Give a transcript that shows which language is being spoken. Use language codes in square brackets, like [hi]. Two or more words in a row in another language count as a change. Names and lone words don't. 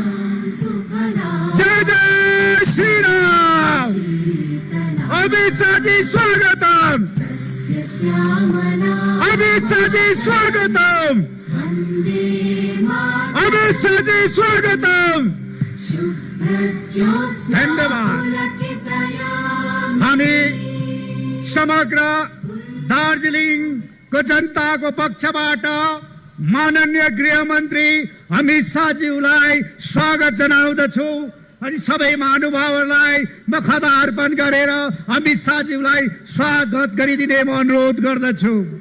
[hi] जय जय श्री राम। अमित शाह जी स्वागतम। अमित शाह जी स्वागतम। अमित शाह जी स्वागतम। धन्यवाद। [ne] हामी समग्र दार्जिलिङ को जनता को पक्षबाट माननीय गृहमन्त्री अमित शाहज्यूलाई स्वागत जनाउँदछु अनि सबै महानुभावहरूलाई म खदा अर्पण गरेर अमित शाहज्यूलाई स्वागत गरिदिने म अनुरोध गर्दछु।